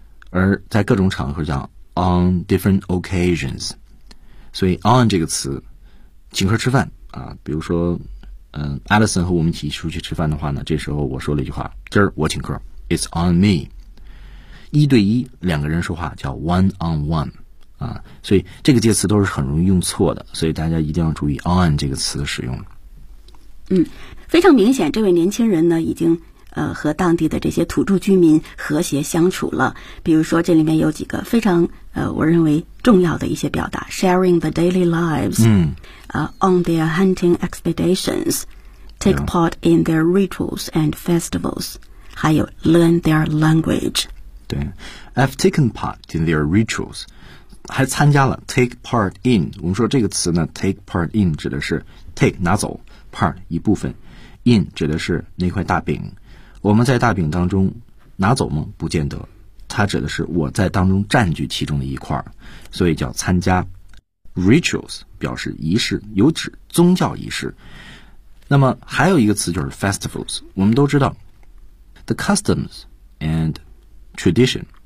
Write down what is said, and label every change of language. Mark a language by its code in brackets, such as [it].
[zh] 而在各种场合叫 [en] on different occasions [zh] 所以 on 这个词请客吃饭啊，比如说、Alison 和我们一起出去吃饭的话呢这时候我说了一句话今儿我请客 [en] it's on me [zh] 一对一两个人说话叫 [en] one on one [zh] 啊，所以这个介词都是很容易用错的所以大家一定要注意 on 这个词的使用嗯，非常明显，这位年轻人呢，已经和当地的这些土著居民和谐相处了。比如说，这里面有几个非常我认为重要的一些表达 ： [en] sharing the daily lives， on their hunting expeditions， take part in their rituals and festivals， [zh] 还有 [en] learn their language。 [zh] 对 ， [en] I've taken part in their rituals， [zh] 还参加了 [en] take part in。 [zh] 我们说这个词呢 ， [en] take part in [zh] 指的是 take 拿走。 part 一部分 in 指的是那块大饼我们在大饼当中拿走吗不见得它指的是我在当中占据其中的一块所以叫参加 rituals 表示仪式有指宗教仪式那么还有一个词就是 festivals 我们都知道 [en] the customs and tradition